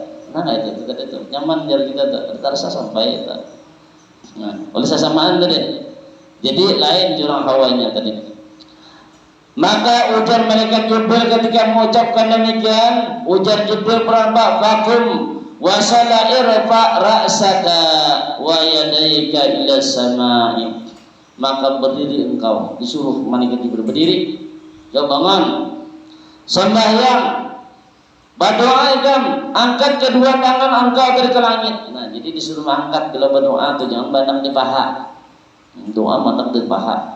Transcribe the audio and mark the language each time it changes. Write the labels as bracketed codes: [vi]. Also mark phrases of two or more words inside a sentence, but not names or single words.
[bjn] Nah itu nyaman dari kita terasa sampai itu. Nah, oleh sasamaan tadi. Jadi lain jurang hawanya tadi. Maka ujar malaikat Jibril ketika mengucapkan demikian, ujar Jibril berapa vakum [ar] وصلّ ارفع رأسك و يديك إلى السماء. [bjn] Maka berdiri engkau, disuruh malaikat Jibril berdiri. Kau bangun. Sembahyang. Berdoa ikam, angkat kedua tangan engkau dari ke langit. Nah, jadi disuruh angkat bila berdoa tu jangan bandang di paha. Doa mandang di paha.